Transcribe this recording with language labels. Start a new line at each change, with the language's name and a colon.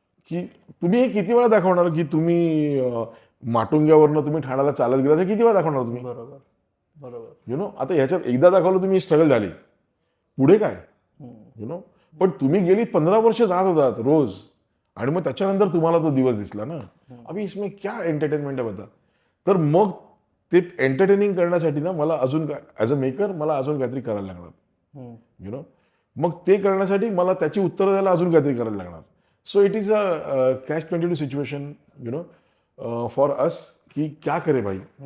Marathi: की तुम्ही हे किती वेळा दाखवणार की तुम्ही माटुंग्यावरनं तुम्ही ठाण्याला चालत गेला, तर किती वेळा दाखवणार तुम्ही? बरोबर बरोबर. आता ह्याच्यात एकदा दाखवलं तुम्ही स्ट्रगल झाली, पुढे काय? पण तुम्ही गेली 15 वर्ष जात होतात रोज आणि मग त्याच्यानंतर तुम्हाला तो दिवस दिसला ना.
Hindi: अभि इसमें क्या एंटरटेनमेंट
Marathi: आहे
Hindi: बता?
Marathi: तर मग ते एंटरटेनिंग करण्यासाठी ना मला अजून काय
English: as a maker
Marathi: मला अजून काहीतरी करायला लागणार. मग ते करण्यासाठी मला त्याची उत्तरं द्यायला अजून काहीतरी करायला लागणार.
English: so it is a catch 22 situation for us
Marathi: की
Hindi: क्या करे भाई.